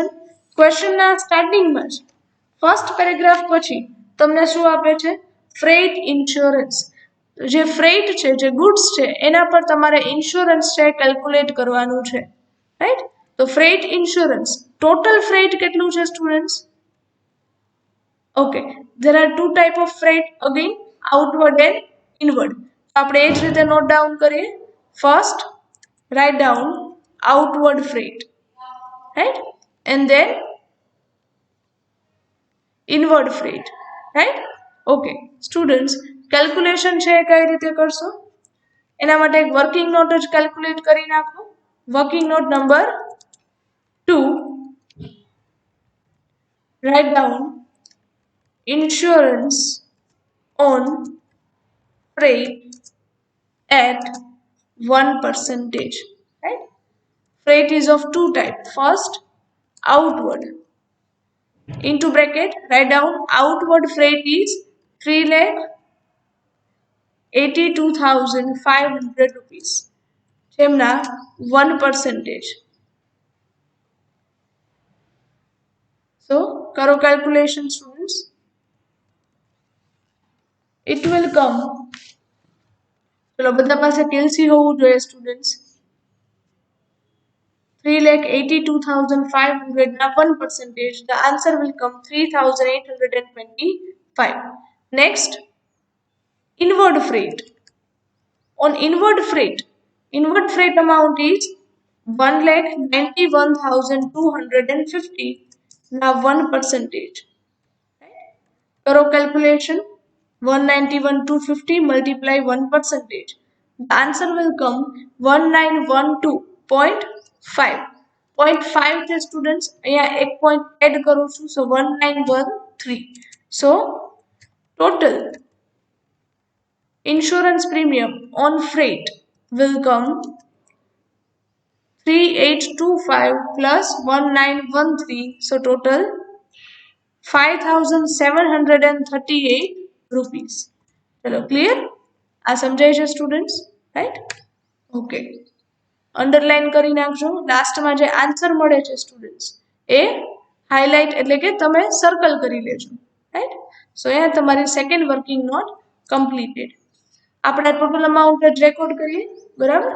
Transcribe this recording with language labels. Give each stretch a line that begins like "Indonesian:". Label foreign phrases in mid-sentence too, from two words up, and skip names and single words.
Gujarati: ક્વેશ્ચનના સ્ટાર્ટિંગમાં જ
English: first paragraph
Gujarati: પછી તમને શું આપે છે?
English: freight insurance.
Gujarati: જે ફ્રેટ છે, જે ગુડ્સ છે, એના પર તમારે ઇન્સ્યોરન્સ છે કેલ્ક્યુલેટ કરવાનું છે, રાઈટ? તો
English: freight insurance, total freight
Gujarati: કેટલું છે સ્ટુડન્ટ્સ? ઓકે,
English: there are two type of freight again, outward and inward.
Gujarati: આપણે એ જ રીતે
English: note down કરીએ. ફર્સ્ટ write down outward freight, right? And then inward freight, right? Okay, students,
Gujarati: કેલ્ક્યુલેશન છે એ કઈ રીતે કરશો? એના માટે એક
English: working note
Gujarati: જ કેલ્ક્યુલેટ કરી નાખો.
English: working note number 2, write down insurance on freight at 1%, right? Freight is of two types. First, outward. Into bracket, write down outward freight is 3,82,500 rupees.
Gujarati: જેમના 1%.
English: So, કરો calculation students. It will come.
Gujarati: ચલો બધા પાસે ટીએલસી હોવું જોઈએ સ્ટુડન્ટ્સ. 3,82,500 ના 1%.
English: The answer will come 3,825. Next, inward freight. On inward freight amount is 1,91,250. Now 1%. करो calculation. 191,250 multiply 1%. The answer will come 1912.5.
Gujarati: 0.5 છે students. અહીંયા એક
English: point add
Gujarati: કરું છું.
English: So 1913. So total insurance premium on freight will come 3825 plus 1913. So total 5,738 rupees.
Hindi: चलो clear?
Gujarati: આ સમજાય છે students? Right? Okay. અંડરલાઈન કરી નાખજો. લાસ્ટમાં જે આન્સર મળે છે સ્ટુડન્ટ્સ એ હાઇલાઇટ એટલે કે તમે સર્કલ કરી લેજો. રાઈટ? સો અહીંયા તમારી
English: second working note completed.
Gujarati: આપણે
English: total amount
Gujarati: જ રેકોર્ડ કરીએ. બરાબર?